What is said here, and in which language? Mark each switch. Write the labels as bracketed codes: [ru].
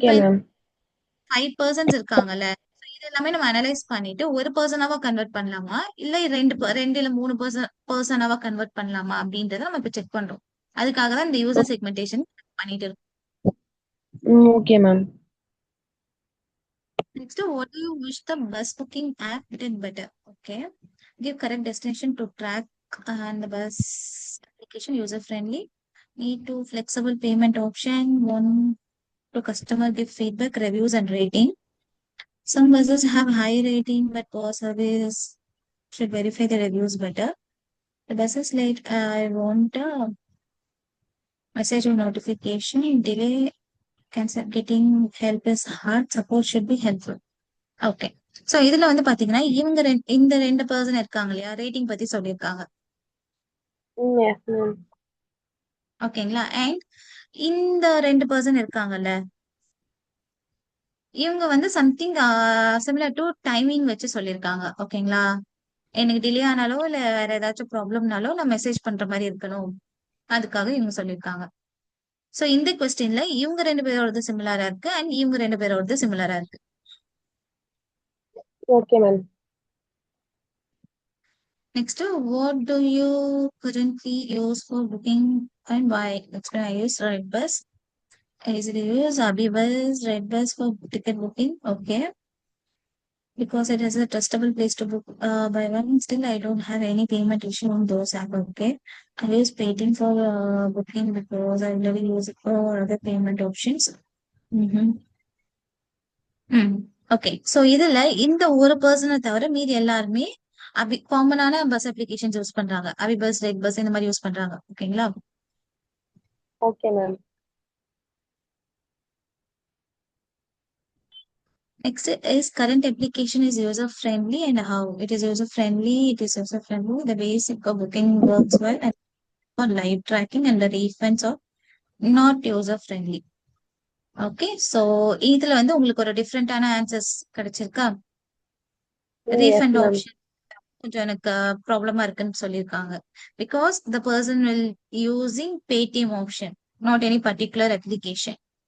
[ta] இப்ப [en] Ma'am. [ta] 5 persons இருக்காங்கல்ல, so இது எல்லாமே நம்ம அனலைஸ் பண்ணிட்டு ஒரு பர்சனாவா கன்வெர்ட் பண்ணலாமா இல்ல 2 இல்ல 3 பர்சனாவா கன்வெர்ட் பண்ணலாமா அப்படின்றத நம்ம இப்ப செக் பண்றோம். அதுக்காக தான் இந்த யூசர் செக்மெண்டேஷன் பண்ணிட்டு இருக்கோம். [en] Okay ma'am. Next, what do you wish the bus booking app did better? Okay. Give correct destination to track and the bus application user friendly. Need to flexible payment option. Want to customer give feedback, reviews and rating. Some buses have high rating but poor service. Should verify the reviews better. The bus is late. I want a message or notification. Delay cancel getting help is hard. Support should be helpful. Okay. [ta] So இதுல வந்து பாத்தீங்கன்னா இவங்க இந்த 2 person இருக்காங்க இல்லையா? Rating பத்தி சொல்லியிருக்காங்க. [en] Yes ma'am. [ta] ஓகேங்களா? அண்ட் இந்த 2 பர்சன் இருக்காங்கல்ல, இவங்க வந்து சம்திங் சிமிலர் டு டைமிங் வச்சு சொல்லியிருக்காங்க. ஓகேங்களா? எனக்கு டிலே ஆனாலோ இல்ல வேற ஏதாச்சும் ப்ராப்ளம்னாலோ நான் மெசேஜ் பண்ற மாதிரி இருக்கணும். அதுக்காக இவங்க சொல்லியிருக்காங்க. சோ இந்த கொஸ்டின்ல இவங்க 2 பேரோடது சிமிலரா இருக்கு அண்ட் இவங்க 2 பேரோடது சிமிலரா இருக்கு. [en] Okay ma'am. Next, what do you currently use for booking and why? Explain. I use Redbus. Easily use Abibus, Redbus for ticket booking. Okay. Because it is a trustable place to book by one. Still, I don't have any payment issue on those app. Okay. I use Paytm for booking because I never use it for other payment options. Mm-hmm. Okay. [ta] So இதுல இந்த ஒரு பர்சனை தவிர மீதி எல்லாருமே காமனான bus applications use பண்றாங்க. AbhiBus, red bus இந்த மாதிரி யூஸ் பண்றாங்க. ஓகேங்களா? [en] Okay ma'am. Next is current application is user friendly and how it is user friendly. It is user friendly. The basic of booking works well and for live tracking and the refunds are not user friendly. Okay. [ta] So இதுல வந்து உங்களுக்கு ஒரு டிஃப்ரெண்டான answers கிடைச்சிருக்கா? [en] Yes refund ma'am. [ta] Option கொஞ்சம் எனக்கு ப்ராப்ளமா இருக்குன்னு சொல்லியிருக்காங்க. [en] Because the person will using Paytm option, not any particular application.